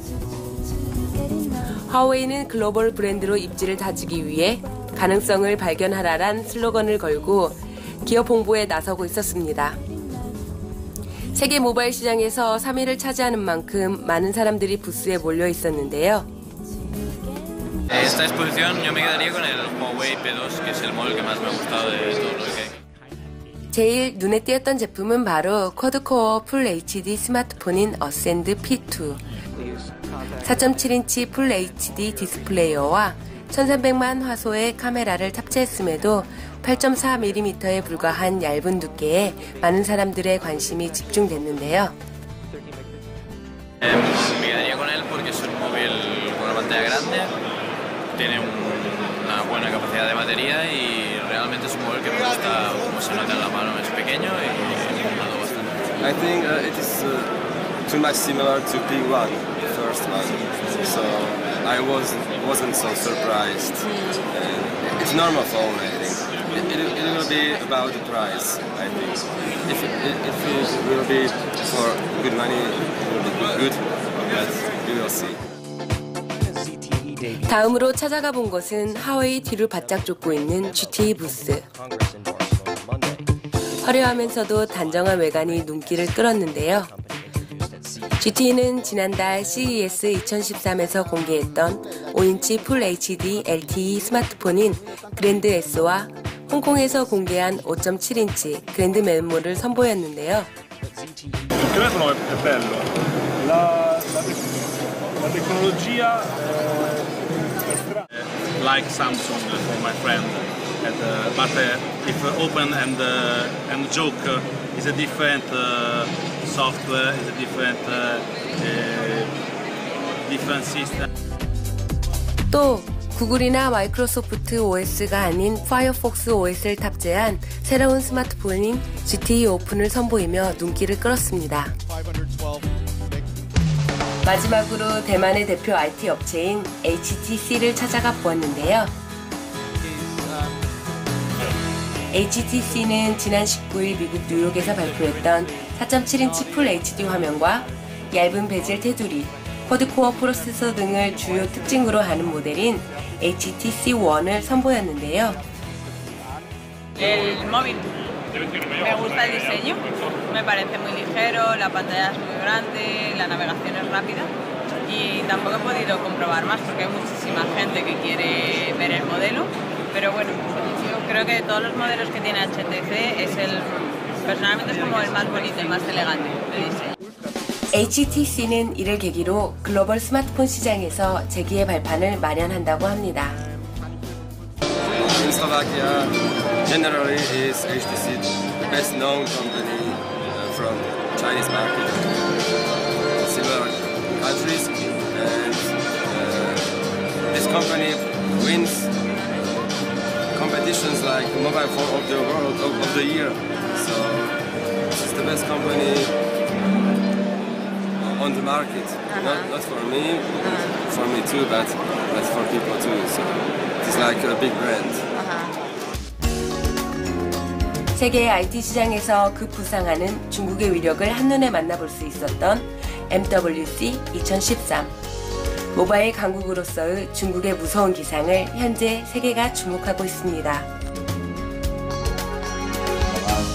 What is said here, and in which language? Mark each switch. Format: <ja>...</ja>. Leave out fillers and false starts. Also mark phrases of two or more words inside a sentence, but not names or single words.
<ko>화웨이는 글로벌 브랜드로 입지를 다지기 위해 가능성을 발견하라란 슬로건을 걸고 기업 홍보에 나서고 있었습니다. 세계 모바일 시장에서 3위를 차지하는 만큼 많은 사람들이 부스에 몰려 있었는데요.</ko> <es>Esta exposición yo me quedaría con el Huawei P2, que es el modelo que más me ha gustado de todo lo que hay.</es> <ko>제일 눈에 띄었던 제품은 바로 쿼드코어 풀 HD 스마트폰인 어센드 P2. 4.7인치 풀 HD 디스플레이어와 1300만 화소의 카메라를 탑재했음에도 8.4mm에 불과한 얇은 두께에 많은 사람들의 관심이 집중됐는데요.</ko> <es>Me quedaría con él porque es un móvil con una pantalla grande, tiene una buena capacidad de batería y realmente es un móvil que me gusta como se nota en la mano, es pequeño y me ha gustado bastante.</es> <en>I think it is too much similar to P1, the first one, so I wasn't so surprised. It's normal phone, I think. It will be about the price, I think. If it will be for good money, it will be good, but we will see.</en> <ko>다음으로 찾아가 본 곳은 화웨이 뒤를 바짝 쫓고 있는 GT 부스. 화려하면서도 단정한 외관이 눈길을 끌었는데요. GT는 지난달 CES 2013에서 공개했던 5인치 풀 HD LTE 스마트폰인 그랜드 S와 홍콩에서 공개한 5.7인치 그랜드 메모를 선보였는데요.</ko> <it>Il telefono è bello, la tecnologia è strana.</it> <en>Like Samsung for my friend, but if open and joke is a different software, is a different system.</en> <ko>또 구글이나 마이크로소프트 OS가 아닌 파이어폭스 OS를 탑재한 새로운 스마트폰인 GT 오픈을 선보이며 눈길을 끌었습니다. 마지막으로 대만의 대표 IT 업체인 HTC를 찾아가 보았는데요. HTC는 지난 19일 미국 뉴욕에서 발표했던 4.7인치 풀 HD 화면과 얇은 베젤 테두리, 쿼드코어 프로세서 등을 주요 특징으로 하는 모델인 HTC One을 선보였는데요.</ko> <es>El móvil me gusta el diseño, me parece muy ligero, la pantalla es muy grande, la navegación es rápida y tampoco he podido comprobar más porque hay muchísima gente que quiere ver el modelo, pero bueno, yo creo que de todos los modelos que tiene HTC personalmente es como el más bonito, el más elegante de diseño.</es> <ko>HTC는 이를 계기로 글로벌 스마트폰 시장에서 재기의 발판을 마련한다고 합니다.</ko> <en>In Slovakia, generally is HTC the best known company from Chinese market. Several countries, and this company wins competitions like mobile phone of the world of the year. So this is the best company on the market. Not for me, for me too, but for people too. So it's like a big brand.</en> <ko>세계 IT 시장에서 급부상하는 중국의 위력을 한눈에 만나볼 수 있었던 MWC 2013. 모바일 강국으로서의 중국의 무서운 기상을 현재 세계가 주목하고 있습니다.</ko>